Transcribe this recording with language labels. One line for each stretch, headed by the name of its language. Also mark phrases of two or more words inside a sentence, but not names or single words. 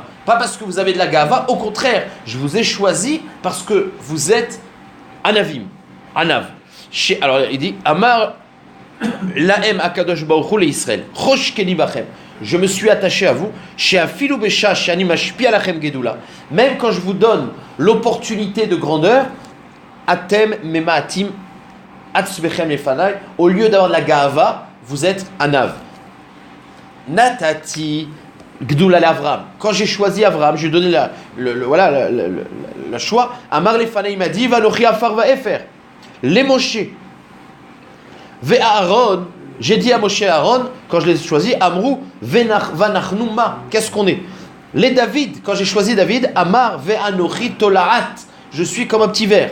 French: Pas parce que vous avez de la gava, au contraire, je vous ai choisi parce que vous êtes Anavim, Anav. Alors il dit
Hebrew: Amar Laem Akadosh Baruch Hu le Israël, Chosh Keni Bachem.
French: je me suis attaché à vous. Même quand je vous donne l'opportunité de grandeur,
Hebrew: atem memaatim atzbechem lefanai,
French: au lieu d'avoir de la gaava, vous êtes anav.
Hebrew: Natati gdoula l'Avram.
French: Quand j'ai choisi Avram, j'ai donné le choix.
Hebrew: Amar lefanai
French: m'a dit
Hebrew: vanochi afar vaefer. Les Moshe. Ve Aaron.
French: J'ai dit à Moshe et Aaron, quand je les ai choisis,
Hebrew: Amrou, Vanachnuma,
French: qu'est-ce qu'on est? Les David, quand j'ai choisi David,
Hebrew: Amar, Ve'anochi Tolaat,
French: je suis comme un petit ver.